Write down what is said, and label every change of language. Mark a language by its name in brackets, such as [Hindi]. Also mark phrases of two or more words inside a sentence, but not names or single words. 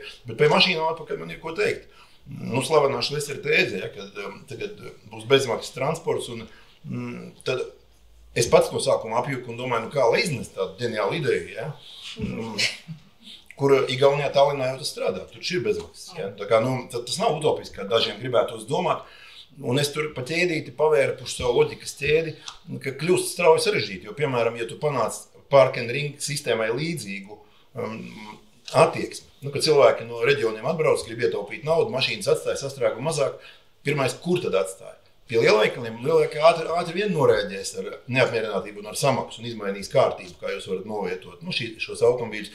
[Latvian] Bet pie mašīnām atpakaļ man ir ko teikt. Slavenā Šlesera tēze, ja, kad tagad būs bezmaksas transports un tad es pats no sākuma apjuku un domāju, kā lai iznest tādu ģeniālu ideju, ja? Kur Igaunijā Tallinā jau tas strādā, tur ir bezmaksas. Ja? Tā kā, tas nav utopiski, kā dažiem gribētos domāt. Un es tur pa ķēdīti pavērpuši savu loģikas ķēdi, ka kļūst strauji sarežģīti. Jo, piemēram, ja tu panāc [English] park and ring [Latvian] sistēmai līdzīgu attieksmi, kad cilvēki no reģioniem atbrauc, grib ietaupīt naudu, mašīnas atstāja sastrēgumu mazāk, pirmais, kur tad atstāja? Pie lielveikaliem ātri vien norēģēs ar neapmierinātību un ar samaksu un izmainīs kārtību, kā jūs varat novietot šos automobīļus.